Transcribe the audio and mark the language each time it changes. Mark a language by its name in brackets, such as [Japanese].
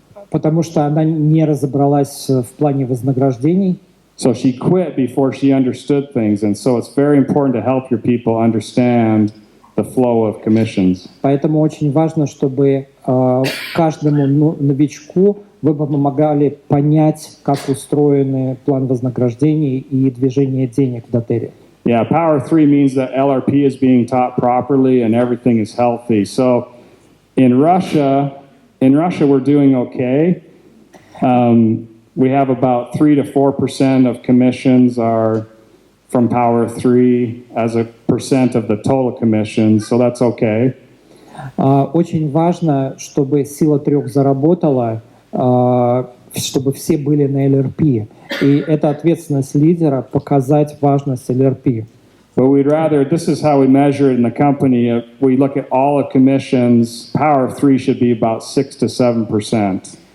[Russian] Потому что она не разобралась в плане вознаграждений. [English] So she quit before she understood things. And so it's very important to help your people understand the flow of commissions. [Russian] Поэтому очень важно, чтобы каждому новичку вы помогали понять, как устроен план вознаграждений и движение денег в доTERRе. [English] Yeah, Power 3 means that LRP is being taught properly and everything is healthy. So in Russia we're doing okay. We have about 3 to 4% of commissions are from Power 3 as a percent of the total commissions, so that's okay. [Russian] Очень важно, чтобы сила 3 заработала, чтобы все были на LRP. И это ответственность лидера показать важность LRP. [English] But we'd rather, this is how we measure it in the company. If we look at all the commissions, Power 3 should be about 6 to 7%.